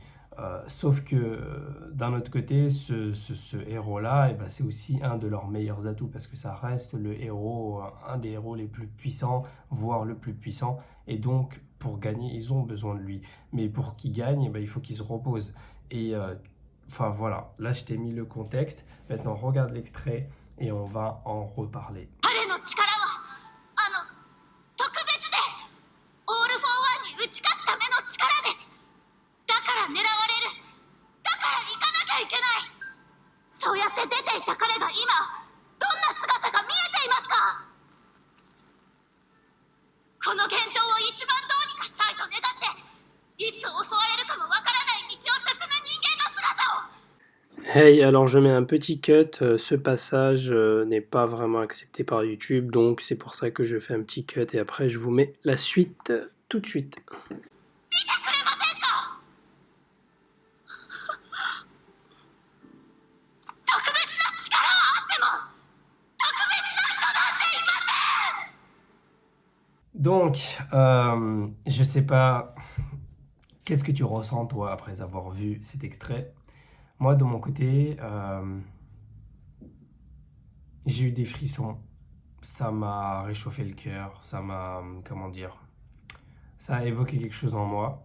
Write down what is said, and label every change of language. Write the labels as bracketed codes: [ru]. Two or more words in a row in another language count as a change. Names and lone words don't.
[fr] Sauf que d'un autre côté, ce héros-là, eh ben, c'est aussi un de leurs meilleurs atouts parce que ça reste le héros, un des héros les plus puissants, voire le plus puissant. Et donc, pour gagner, ils ont besoin de lui. Mais pour qu'il gagne, eh ben, il faut qu'il se repose. Et enfin voilà, là je t'ai mis le contexte. Maintenant, regarde l'extrait et on va en reparler. [ja] 彼の力は特別でオール・フォー・ワンに打ち勝つための力です。だから狙われる。だから行かなきゃいけない。そうやって出ていった彼が今どんな姿が見えていますか？この現状を一番どうにかしたいと願っていつ襲われるかもわからない道を進む人間の姿を。 [fr] Hey, alors je mets un petit cut, ce passage n'est pas vraiment accepté par YouTube, donc c'est pour ça que je fais un petit cut et après je vous mets la suite tout de suite. [ja] 見てくれませんか？特別な力はあっても特別な人なんていません。 [fr] Donc, je sais pas, qu'est-ce que tu ressens toi après avoir vu cet extrait? Moi de mon côté, j'ai eu des frissons, ça m'a réchauffé le cœur, ça m'a, comment dire, ça a évoqué quelque chose en moi.